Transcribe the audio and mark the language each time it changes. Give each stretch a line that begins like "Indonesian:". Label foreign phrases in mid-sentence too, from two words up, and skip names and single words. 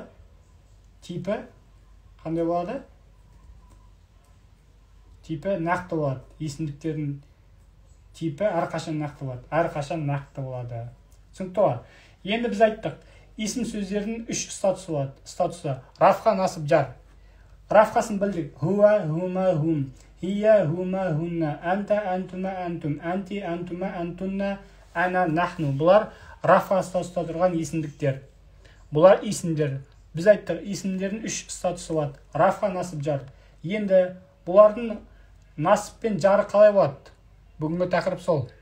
Kazakh: Типі қандай болады? Типі нақты болады. Есімдіктердің типі әрқашан нақты болады. Әрқашан нақты болады. Түсінікті ғой? Енді біз айттық, есім сөздердің 3 статусы болады.
Arabic: Статусы رفع، نصب، جر.
Kazakh: Рафхасын білдік.
Arabic: هو، هما، هم. هي، هما، هن. أنت، أنتما، أنتم. أنتِ، أنتما، أنتن. أنا، نحن.
Kazakh: Бұлар рафха статуста тұрған есімдіктер. Бұлар есімдер. Біз айттық, есімдердің 3 статусы болады.
Arabic: رفع، نصب، جر.
Kazakh: Енді бұлардың насып пен жары қалай болады? Бүгінгі тақырып сол.